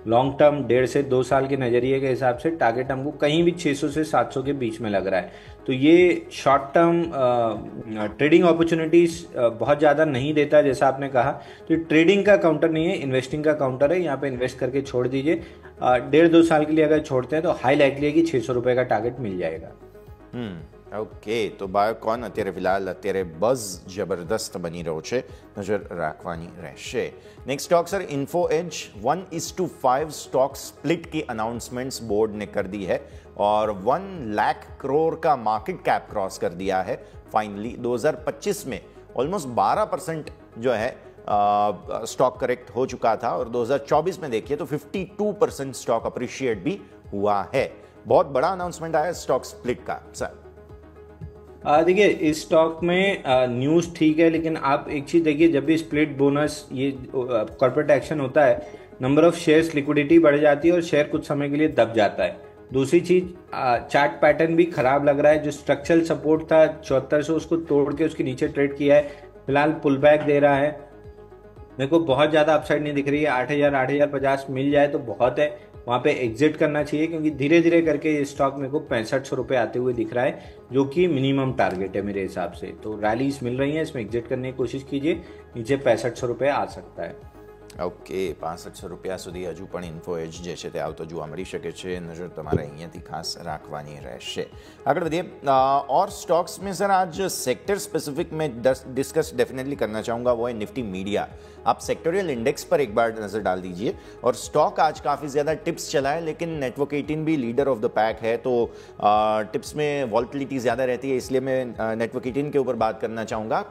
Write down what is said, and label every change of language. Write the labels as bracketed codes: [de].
[hi] Long term 1.5 से 2 साल के नज़रिए के हिसाब से टारगेट हमको कहीं भी 600 से 700 के बीच में लग रहा है। तो ये शॉर्ट टर्म ट्रेडिंग अपॉर्चुनिटीज़ बहुत ज़्यादा नहीं देता, जैसा आपने कहा। तो ट्रेडिंग का काउंटर नहीं है, इन्वेस्टिंग का काउंटर है। यहाँ पे इन्वेस्ट करके छोड़ दीजिए। 1.5-2 साल के लिए अगर छोड़ते हैं तो हाई लाइकली है कि 600 रुपये का टारगेट मिल जाएगा। ओके, तो [gu] बायोकॉन અત્યારે ફિલહાલ અત્યારે બઝ જબરદસ્ત બની રહ્યો છે, નજર રાખવાની રહેશે। [hi] Next stock sir info as 1:5 stock split की अनाउंसमेंट्स बोर्ड ने कर दी है, और 1 लाख करोड़ का मार्केट कैप क्रॉस कर दिया है फाइनली। 2025 में ऑलमोस्ट 12% जो है स्टॉक करेक्ट हो चुका था, और 2024 में देखिए तो 52% स्टॉक अप्रिशिएट भी हुआ है। बहुत बड़ा अनाउंसमेंट आया स्टॉक स्प्लिट का सर। देखिए इस स्टॉक में न्यूज़ ठीक है, लेकिन आप एक चीज़ देखिए, जब भी स्प्लिट बोनस ये कॉर्पोरेट एक्शन होता है, नंबर ऑफ शेयर्स लिक्विडिटी बढ़ जाती है और शेयर कुछ समय के लिए दब जाता है। दूसरी चीज़, चार्ट पैटर्न भी खराब लग रहा है। जो स्ट्रक्चरल सपोर्ट था 7400 उसको तोड़ के उसके नीचे ट्रेड किया है, फिलहाल पुल बैक दे रहा है। मेरे को बहुत ज़्यादा अपसाइड नहीं दिख रही है। 8000 8050 मिल जाए तो बहुत है, वहाँ पे एग्जिट करना चाहिए, क्योंकि धीरे धीरे करके ये स्टॉक मेरे को 6500 रुपये आते हुए दिख रहा है, जो कि मिनिमम टारगेट है मेरे हिसाब से। तो रैलीज मिल रही हैं, इसमें एग्जिट करने की कोशिश कीजिए। नीचे 6500 रुपये आ सकता है। [gu] ओके, 6500 રૂપિયા સુધી હજુ પણ ઇન્ફો એજ જે છે તે આવતો જોવા મળી શકે છે। નજર તમારે અહીંયાથી ખાસ રાખવાની રહેશે। આગળ વધીએ। [hi] और स्टॉक्स में सर आज सेक्टर स्पेसिफिक में डिस्कस डेफिनेटली करना चाहूँगा, वो है निफ्टी मीडिया। आप सेक्टोरियल इंडेक्स पर एक बार नज़र डाल दीजिए। और स्टॉक आज काफ़ी ज़्यादा टिप्स चला है, लेकिन नेटवर्क 18 भी लीडर ऑफ द पैक है, तो टिप्स में वॉल्टिलिटी ज़्यादा रहती है, इसलिए मैं नेटवर्क 18 के ऊपर बात करना चाहूँगा।